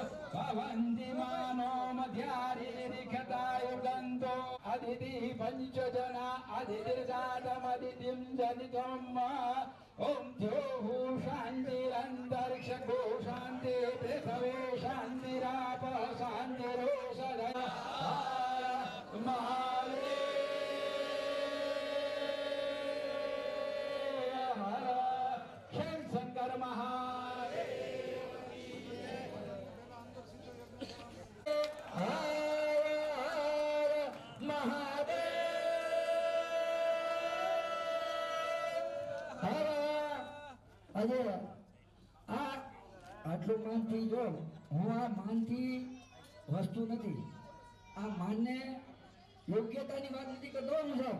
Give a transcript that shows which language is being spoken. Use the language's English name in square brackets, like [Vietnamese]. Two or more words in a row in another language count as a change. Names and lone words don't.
[Sanskrit] भवन्ति मानो मध्यारिरिखतायुगन्तो अदिति पञ्चजना अदितिर्जातमदितिं जनितम् ॐ द्योः शान्तिरन्तरिक्षगो शान्ति पृथ्वी शान्तिरापः शान्तिरोषधय शंकर महादेव [Gujarati] આજે આ આટલું માનથી જો હું આ માનથી વસ્તુ નથી, આ માનને યોગ્યતાની વાત નથી કરતો હું સાહેબ.